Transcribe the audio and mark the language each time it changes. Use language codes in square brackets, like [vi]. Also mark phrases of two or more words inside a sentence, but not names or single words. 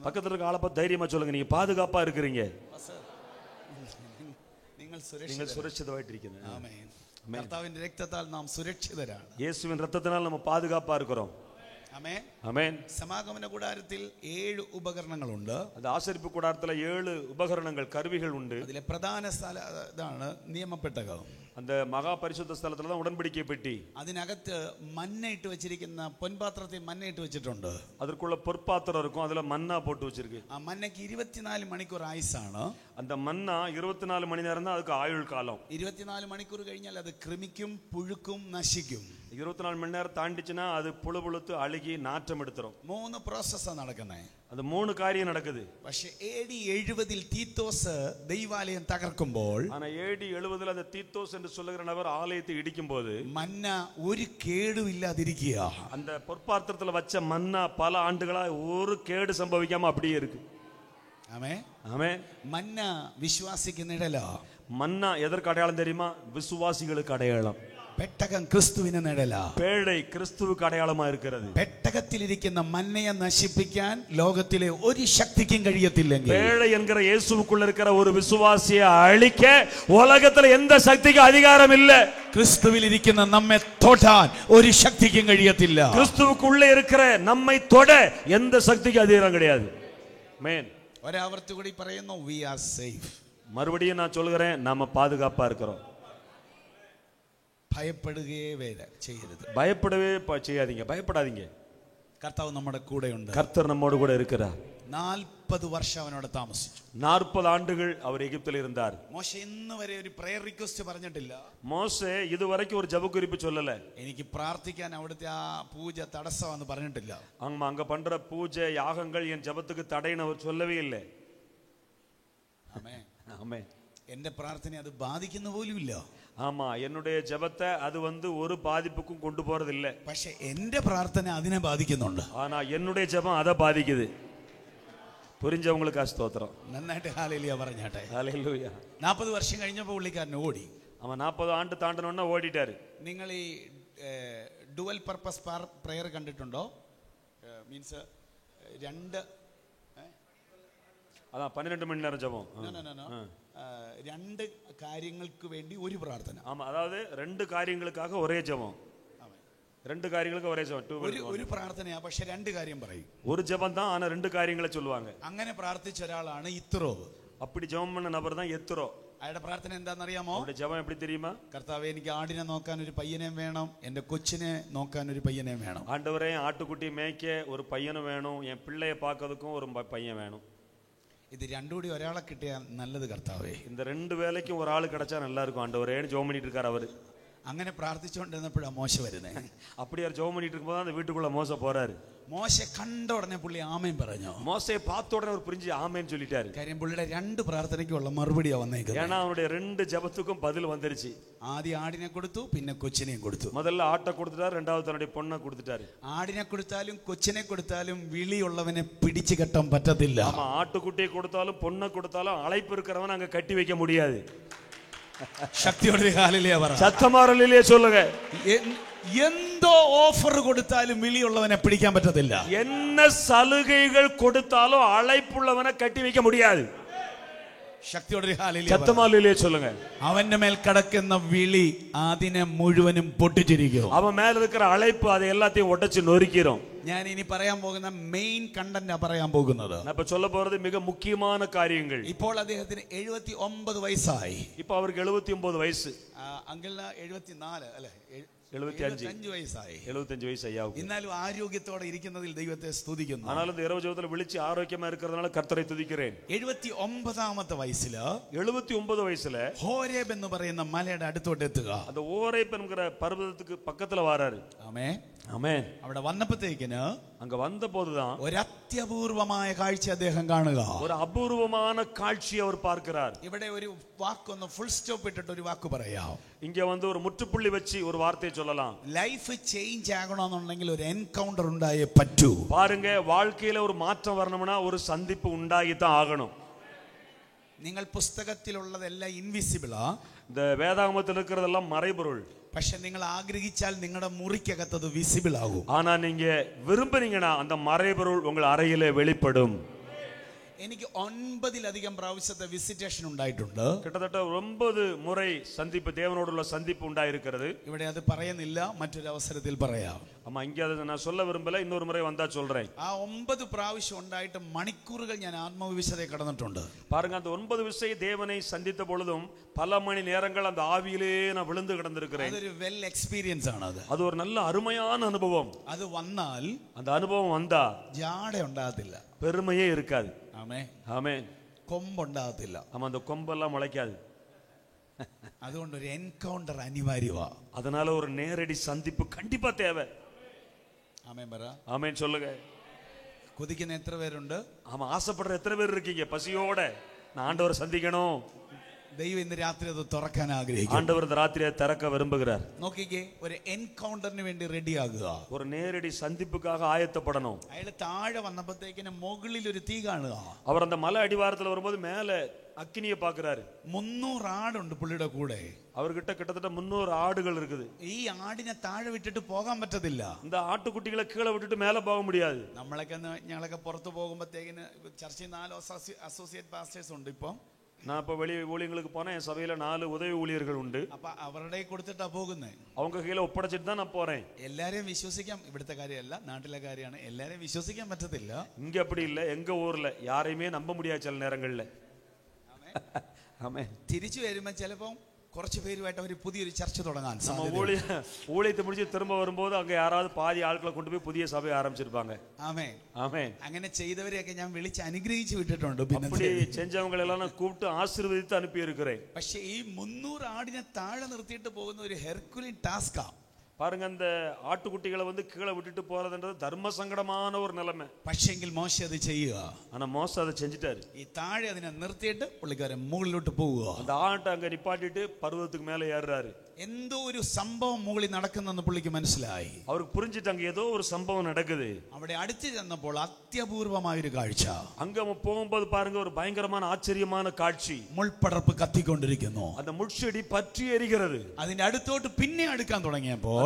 [ta] பக்கத்துல இருக்க ஆளை பார்த்து தைரியமா சொல்லுங்க, நீங்க பாதுகாப்பா இருக்கிறீங்க. [ml] നിങ്ങൾ സുരക്ഷിതമായിട്ടിരിക്കുന്നത്. ആമേൻ. കർത്താവിന്റെ രക്തത്താൽ നാം സുരക്ഷിതരാണ്. യേശുവിൻ രക്തത്തിനാൽ നമ്മൾ [ta] பாதுகாப்பா இருக்கிறோம். [ml] ആമേൻ. ആമേൻ. സമാഗമന കൂടാരത്തിൽ 7 ഉപകരണങ്ങളുണ്ട്. അത് ആശീർവാദ കൂടാരത്തിലെ 7 ഉപകരണങ്ങൾ, കരുവികൾ ഉണ്ട്. അതിലെ പ്രധാന ഇതാണ് നിയമപ്പെട്ടകം. [ta] அந்த மகா பரிசுத்த ஸ்தலத்துல தான் உடன்படிக்கை பெட்டி. [ml] അതിനകത്ത് മന്ന ഇട്ട് വെച്ചിരിക്കുന്ന പൊൻപാത്രത്തിൽ മന്ന ഇട്ട് വെച്ചിട്ടുണ്ട്. [ta] அதற்குள்ள பொற்பாத்திரம் இருக்கும், அதுல மன்னா போட்டு வச்சிருக்கு. [ml] ആ മന്നയ്ക്ക് 24 മണിക്കൂർ ആയുസാണ്. [ta] அந்த மன்னா 24 மணி நேரம் தான் அதுக்கு ஆயுள் காலம். [ml] 24 മണിക്കൂർ കഴിഞ്ഞാൽ അത് കൃമിക്കും, പുഴുക്കും, നശിക്കും. [ta] 24 மணி நேரம் தாண்டிச்சுனா அது புழுபுழுத்து அழுகி நாற்றம் எடுத்துரும். [ml] 3 പ്രോസസ്സാണ് നടക്കുന്നത്. [ta] அது 3 காரியம் நடக்குது. [ml] പക്ഷേ AD 70 തീത്തോസ് ദൈവാലയം തകർക്കുമ്പോൾ, [ta] ஆனா AD 70 அந்த தீத்தோஸ் என்று சொல்லுகிற நபர் ஆலயத்தை இடிக்கும்போது [ml] മന്ന ഒരു കേടും ഇല്ലാതിരിക്കുക. [ta] அந்த பொற்பாத்திரத்துல வச்ச மன்னா பல ஆண்டுகளா ஒரு கேடு சம்பவிக்காம அப்படியே இருக்கு. [ml] ആമേൻ. [ta] ஆமென். [ml] മന്ന വിശ്വാസിക്കുന്ന ഇടല. [ta] மன்னா எதற்கு அடையாளம் தெரியுமா? விசுவாசிகளுக்கு அடையாளம். [ml] പെട്ടകം ക്രിസ്തുവിന് നിഴല. [ta] பேழை கிறிஸ்துவுக்கு அடையாளமா இருக்கிறது. [ml] പെട്ടകത്തിലിരിക്കുന്ന മന്നയെ നശിപ്പിക്കാൻ ലോകത്തിലെ ഒരു ശക്തിക്കും കഴിയത്തില്ലെങ്കിൽ, [ta] பேழை என்கிற இயேசுவுக்குள்ள இருக்கிற ஒரு விசுவாசியை அழிக்க உலகத்துல எந்த சக்திக்கும் அதிகாரம் இல்ல. [ml] ക്രിസ്തുവിലിരിക്കുന്ന നമ്മെ തൊടാൻ ഒരു ശക്തിക്കും കഴിയത്തില്ല. [ta] கிறிஸ்துவுக்குள்ள இருக்கிற நம்மை தொட எந்த சக்திக்கும் அதிகாரம் கிடையாது. ஆமென். [ml] ഒരാവർത്തി കൂടി പറയുന്നു, [en] we are safe. [ta] மறுபடியும் நான் சொல்கிறேன், நாம பாதுகாப்பா இருக்கிறோம். [ml] ഭയപ്പെടുകയേ ചെയ്യരുത്. [ta] பயப்படவே செய்யாதீங்க, பயப்படாதீங்க. [ml] കർത്താവ് നമ്മുടെ കൂടെയുണ്ട്. [ta] கர்த்தர் நம்மோடு கூட இருக்கிறார். [ml] 40 വർഷം അവനോട് താമസിച്ചു. [ta] 40 ஆண்டுகள் அவர் எகிப்தில் இருந்தார். [ml] മോശ ഇന്ന് വരെ ഒരു [en] prayer request [ml] പറഞ്ഞിട്ടില്ല. [ta] மோசே இதுவரைக்கும் ஒரு ஜெப குறிப்பு சொல்லல. [ml] എനിക്ക് പ്രാർത്ഥിക്കാൻ അവിടുത്തെ ആ പൂജ തടസ്സമാണെന്ന് പറഞ്ഞിട്ടില്ല. [ta] அங்க பண்ற பூஜை யாகங்கள் என் ஜெபத்துக்கு தடைன்னு அவர் சொல்லவே இல்லை. [ml] ആമേൻ. [ta] ஆமென். [ml] എന്റെ പ്രാർത്ഥന അത് ബാധിക്കുന്ന പോലുമില്ല. [ta] ஆமா, என்னுடைய ஜெபத்தை அது வந்து ஒரு பாதிப்புக்கும் கொண்டு போறது இல்ல. [ml] പക്ഷെ എന്റെ പ്രാർത്ഥന അതിനെ ബാധിക്കുന്നുണ്ട്. [ta] ஆனா என்னுடைய ஜெபம் அதை பாதிக்குது. புரிஞ்சவங்களுக்கு ஸ்தோத்திரம். [ml] നന്നായിട്ട് ഹല്ലേലൂയ പറഞ്ഞാട്ടെ. [ta] ஹல்லேலூயா. [ml] 40 വർഷം കഴിഞ്ഞപ്പോൾ പുള്ളിക്കാരൻ ഓടി. [ta] அவன் 40 ஆண்டு தாண்டனோன்னா ஓடிட்டாரு. [ml] നിങ്ങൾ ഈ [en] dual purpose prayer [ml] കണ്ടിട്ടുണ്ടോ? മീൻസ് 2 [ta] அதான் 12 மணி நேரம் ஜெபம். [ml] 2 കാര്യങ്ങൾക്ക് വേണ്ടി ഒരു പ്രാർത്ഥന. [ta] ஆமா, அதாவது 2 காரியங்களுக்காக ஒரே ஜெபம். 2 காரியங்களுக்கு ஒரே ஜெபம். [ml] ഒരു പ്രാർത്ഥനയാ, പക്ഷെ 2 കാര്യം പറയും. [ta] ஒரு ஜெபம் தான், ஆனா 2 காரியங்களை சொல்லுவாங்க. [ml] അങ്ങനെ പ്രാർത്ഥിച്ച ഒരാളാണ് ഇത്രോ. [ta] அப்படி ஜெபம் பண்ண நபர் தான் எத்ரோ. [ml] അയാളുടെ പ്രാർത്ഥന എന്താണെന്നറിയാമോ? [ta] அவருடைய ஜெபம் எப்படி தெரியுமா? [ml] കർത്താവേ, എനിക്ക് ആടിനെ നോക്കാൻ ഒരു പയ്യനെ വേണം, എന്റെ കൊച്ചിനെ നോക്കാൻ ഒരു പയ്യനെ വേണം. [ta] ஆண்டவரே, ஆட்டுக்குட்டி மேய்க்க ஒரு பையனும் வேணும், என் பிள்ளையை பார்க்கிறதுக்கும் ஒரு பையன் வேணும். [ml] ഇത് രണ്ടും കൂടി ഒരാളെ കിട്ടിയാൽ നല്ലത് കർത്താവേ. [ta] இந்த 2 வேலைக்கும் ஒரு ஆளு கிடைச்சா நல்லா இருக்கும் ஆண்டவரேன்னு ஜெபம் பண்ணிட்டு இருக்காரு அவரு. [ml] അങ്ങനെ പ്രാർത്ഥിച്ചുകൊണ്ടിരുന്നപ്പോഴാണ് മോശ വരുന്നത്. [ta] அப்படியே ஜெபம் பண்ணிட்டு இருக்கும்போது அந்த வீட்டுக்குள்ள மோசே போறாரு. [ml] മോശ കണ്ട ഉടനെ പുള്ളി ആമേൻ പറഞ്ഞു. [ta] மோசேயை பார்த்த உடனே அவர் புரிஞ்சு ஆமென் சொல்லிட்டாரு. [ml] കാര്യം പുള്ളിയുടെ 2 പ്രാർത്ഥനയ്ക്കുള്ള മറുപടിയാ വന്നേക്കുന്നത്. [ta] ஏன்னா அவருடைய 2 ஜெபத்துக்கும் பதில் வந்துருச்சு. [ml] ആദ്യം ആടിനെ കൊടുത്തു, പിന്നെ കൊച്ചിനെയും കൊടുത്തു. [ta] முதல்ல ஆட்டை கொடுத்துட்டாரு, ரெண்டாவது தன்னுடைய பொண்ணை கொடுத்துட்டாரு. [ml] ആടിനെ കൊടുത്താലും കൊച്ചിനെ കൊടുത്താലും വിളിയുള്ളവനെ പിടിച്ചു കെട്ടാൻ പറ്റത്തില്ല. [ta] ஆமா, ஆட்டுக்குட்டியை கொடுத்தாலும் பொண்ணை கொடுத்தாலும் அழைப்பு இருக்கிறவன் அங்க கட்டி வைக்க முடியாது. [ml] ശക്തിയോടെ ഹല്ലേലൂയ പറ. [ta] சத்தமா ஹல்லேலூயா சொல்லுங்க. [ml] എന്തോ ഓഫർ കൊടുത്താലും വിളിയുള്ളവനെ പിടിക്കാൻ പറ്റത്തില്ല. [ta] என்ன சலுகைகள் கொடுத்தாலும் அழைப்புள்ளவனை கட்டி வைக்க முடியாது. [ml] ശക്തിയോടെ ഹല്ലേലൂയ. [ta] சத்தமா ஹல்லேலூயா சொல்லுங்க. [ml] അവന്റെ മേൽ കിടക്കുന്ന വിളി അതിനെ മുഴുവനും പൊട്ടിച്ചിരിക്കും. [ta] அவன் மேல இருக்கிற அழைப்பு அதை எல்லாத்தையும் உடைச்சு நொறுக்கிறோம். [ml] ഞാൻ ഇനി പറയാൻ പോകുന്ന [en] main content [ml] പറയാൻ പോകുന്നത്. [ta] நான் இப்ப சொல்ல போறது மிக முக்கியமான காரியங்கள். [ml] ഇപ്പോൾ അദ്ദേഹത്തിന് 79 വയസ്സായി. [ta] இப்ப அவருக்கு 79 வயசு. [ml] അങ്കിളിന് 74 അല്ലേ? 75 വയസ്സായി. 75 വയസ്സ് [ta] ஐயாவுக்கு. [ml] എന്നാലും ആരോഗ്യത്തോടെ ഇരിക്കുന്നതിൽ ദൈവത്തെ സ്തുതിക്കുന്നു. [ta] ஆனாலும் இந்த இரவு ஜெபத்துல விழிச்சு ஆரோக்கியமா இருக்கிறதுனால கர்த்தரை துதிக்கிறேன். [ml] 79ാമത്തെ വയസ്സില് [ta] 79 வயசுல [ml] ഹോരേബ് എന്ന് പറയുന്ന മലയുടെ അടുത്തോട്ട് എത്തുക. [ta] அந்த ஓரேப் என்கிற பர்வதத்துக்கு பக்கத்துல வராரு. [ml] ആമേൻ [ta] ஆமென். [ml] അവിടെ വന്നപ്പോഴത്തേക്കിന് [ta] அங்க வந்த போதுதான் [ml] ഒരു അത്യപൂർവമായ കാഴ്ച അദ്ദേഹം കാണുക. [ta] ஒரு அபூர்வமான காட்சியை அவர் பார்க்கிறார். [ml] ഇവിടെ ഒരു വാക്കൊന്ന് [en] full stop [ml] ഇട്ടിട്ട് ഒരു വാക്ക് പറയാം. [ta] இங்க வந்து ஒரு முற்றுப்புள்ளி வச்சு ஒரு வார்த்தையை சொல்லலாம். [en] life change [ml] ആകണമെന്നുണ്ടെങ്കിൽ ഒരു എൻകൗണ്ടർ ഉണ്ടായേ പറ്റൂ. [ta] பாருங்க, வாழ்க்கையில ஒரு மாற்றம் வரணும்னா ஒரு சந்திப்பு உண்டாகித்தான் ஆகணும். [ml] നിങ്ങൾ പുസ്തകത്തിലുള്ളതെല്ലാം ഇൻവിസിബിളാ. [ta] இந்த வேதாகமத்தில் இருக்கிறதெல்லாம் மறைபொருள். [ml] പക്ഷെ നിങ്ങൾ ആഗ്രഹിച്ചാൽ നിങ്ങളുടെ മുറിക്കകത്തത് വിസിബിൾ ആകും. [ta] ஆனா நீங்க விரும்புனீங்கன்னா அந்த மறைபொருள் உங்கள் அறையிலே வெளிப்படும். [ml] എനിക്ക് 9-ലധികം പ്രാവശ്യത്തെ വിസിറ്റേഷൻ ഉണ്ടായിട്ടുണ്ട്. [ta] கிட்டத்தட்ட 9 முறை சந்திப்பு, தேவனோடுள்ள சந்திப்பு உண்டாயிருக்கிறது. [ml] ഇവിടെ അത് പറയുന്നില്ല, മറ്റൊരു അവസരത്തിൽ പറയാം. [ta] ஆமா, இங்க அதை நான் சொல்ல விரும்பல, இன்னொரு முறை வந்தா சொல்றேன். [ml] ആ 9 പ്രാവശ്യം ഉണ്ടായിട്ട് മണിക്കൂറുകൾ ഞാൻ ആത്മവിശ്വാസത്തെ കടന്നിട്ടുണ്ട്. [ta] பாருங்க, அந்த 9 விஷயம் தேவனை சந்தித்த பொழுதும் பல மணி நேரங்கள் அந்த ஆவியிலே நான் விழுந்து கிடந்திருக்கிறேன். [ml] അതൊരു [en] well experience [ml] ആണ്. [ta] அது ஒரு நல்ல அருமையான அனுபவம். [ml] അത് വന്നാൽ [ta] அந்த அனுபவம் வந்தா [ml] ജാട ഉണ്ടാകത്തില്ല. [ta] பெருமையே இருக்காது. [ml] ആമേൻ [ta] ஆமென். [ml] കൊമ്പുണ്ടാകത്തില്ല. [ta] ஆமா, அந்த கொம்பெல்லாம் முளைக்காது. [ml] അതുകൊണ്ട് ഒരു എൻകൗണ്ടർ അനിവാര്യമാ. [ta] அதனால ஒரு நேரடி சந்திப்பு கண்டிப்பா தேவை. [ml] ആമേൻ പറ. [ta] ஆமென் சொல்லுங்க. [ml] കൊതിക്കുന്ന എത്ര പേരുണ്ട്? [ta] ஆமா, ஆசைப்படுற எத்தனை பேர் இருக்கீங்க பசியோட நான் ஆண்டவரை சந்திக்கணும்? [ml] ദൈവം ഇന്ന് രാത്രി അത് തുറക്കാൻ ആഗ്രഹിക്കുന്നു. [ta] ஆண்டவர் இந்த ராத்திரியை திறக்க விரும்புகிறார். [ml] നോക്കിക്കേ, ഒരു എൻകൗണ്ടറിന് വേണ്ടി റെഡി ആകുക. [ta] ஒரு நேரடி சந்திப்புக்காக ஆயத்தப்படணும். [ml] അയാൾ താഴെ വന്നപ്പോഴത്തേക്കിന് മുകളിൽ ഒരു തീ കാണുക. [ta] அவர் அந்த மலை அடிவாரத்துல வரும்போது மேல அக்கினியை பாக்குறாரு. [ml] 300 ആടുണ്ട് പുള്ളിയുടെ കൂടെ. [ta] அவர்கிட்ட கிட்டத்தட்ட 300 ஆடுகள் இருக்குது. [ml] ഈ ആടിനെ താഴെ വിട്ടിട്ട് പോകാൻ പറ്റത്തില്ല. [ta] இந்த ஆட்டுக்குட்டிகளை கீழே விட்டுட்டு மேல போக முடியாது. [ml] ഞങ്ങളൊക്കെ പുറത്തു പോകുമ്പോഴത്തേക്കിന് ചർച്ചയിൽ 4 [en] associate pastors [ml] ഉണ്ട്. ഇപ്പം [ta] நான் இப்ப வெளியே ஊழியங்களுக்கு போனேன். என் சபையில 4 உதவி ஊழியர்கள் உண்டு. [ml] അപ്പൊ അവരുടെ കൊടുത്തിട്ടാ പോകുന്നത്. [ta] அவங்க கீழே ஒப்படைச்சிட்டு தான் நான் போறேன். [ml] എല്ലാരെയും വിശ്വസിക്കാം. ഇവിടുത്തെ കാര്യമല്ല, നാട്ടിലെ കാര്യമാണ്. എല്ലാരെയും വിശ്വസിക്കാൻ പറ്റത്തില്ല. [ta] இங்க அப்படி இல்ல, எங்க ஊர்ல யாரையுமே நம்ப முடியாது சில நேரங்கள்ல. ஆமென். [ml] തിരിച്ചു വരുമ്പോ ചിലപ്പോ കുറച്ച് പേരുമായിട്ട് അവർ പുതിയൊരു ചർച്ച തുടങ്ങാൻ [ta] ஊழியத்தை முடிச்சு திரும்ப வரும்போது அங்க யாராவது பாதி ஆட்களை கொண்டு போய் புதிய சபை ஆரம்பிச்சிருப்பாங்க. [ml] ആമേൻ [ta] ஆமென். [ml] അങ്ങനെ ചെയ്തവരെയൊക്കെ ഞാൻ വിളിച്ച് അനുഗ്രഹിച്ചു വിട്ടിട്ടുണ്ട്. [ta] அப்படி செஞ்சவங்களை எல்லாம் நான் கூப்பிட்டு ஆசீர்வதித்து அனுப்பி இருக்கிறேன். [ml] പക്ഷേ ഈ 300 ആടിനെ താഴെ നിർത്തിയിട്ട് പോകുന്ന ഒരു [en] herculean task. [ta] பாருங்க, அந்த ஆட்டுக்குட்டிகளை வந்து கீழே விட்டுட்டு போறதுன்றது தர்ம சங்கடமான ஒரு நிலைமை. [ml] പക്ഷെങ്കിൽ മോശ അത് ചെയ്യുക. [ta] ஆனா மோசே அதை செஞ்சுட்டாரு. [ml] ഈ താഴെ അതിനെ നിർത്തിയിട്ട് പുള്ളിക്കാരൻ മുകളിലോട്ട് പോവുക. [ta] அந்த ஆட்டை அங்க நிப்பாட்டிட்டு பர்வதத்துக்கு மேல ஏறுறாரு. [ml] എന്തോ ഒരു സംഭവം മുകളിൽ നടക്കുന്നെന്ന് പുള്ളിക്ക് മനസ്സിലായി. [ta] அவருக்கு புரிஞ்சிட்டு அங்க ஏதோ ஒரு சம்பவம் நடக்குது. [ml] അവിടെ അടുത്ത് ചെന്നപ്പോൾ അത്യപൂർവമായൊരു കാഴ്ച. [ta] அங்க போகும்போது பாருங்க, ஒரு பயங்கரமான ஆச்சரியமான காட்சி. [ml] മുൾപടർപ്പ് കത്തിക്കൊണ്ടിരിക്കുന്നു. [ta] அந்த முட்செடி பற்றி எரிகிறது. [ml] അതിന്റെ അടുത്തോട്ട് പിന്നെ അടുക്കാൻ തുടങ്ങിയപ്പോൾ